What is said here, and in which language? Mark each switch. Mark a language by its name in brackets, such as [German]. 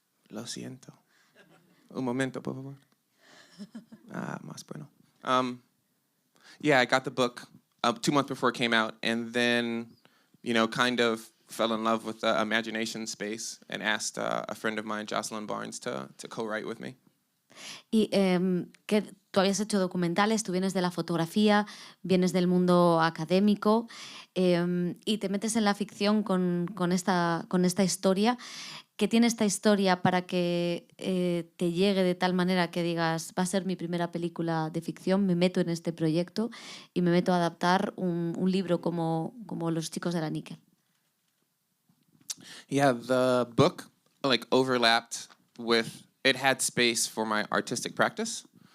[Spanish] Lo siento. Un momento, por favor. Más bueno. [English] Yeah, I got the book 2 months before it came out, and then, you know, kind of fell in love with the imagination space and asked a friend of mine, Jocelyn Barnes, to co-write with me. [Spanish] Y que tú habías hecho documentales, tú vienes de la fotografía, vienes del mundo académico y te metes en la ficción con esta historia. ¿Qué tiene esta historia para que te llegue de tal manera que digas, va a ser mi primera película de ficción, me meto en este proyecto y me meto a adaptar un libro como Los chicos de la Nickel? [English] Yeah, the book like overlapped with, it had space for my artistic practice.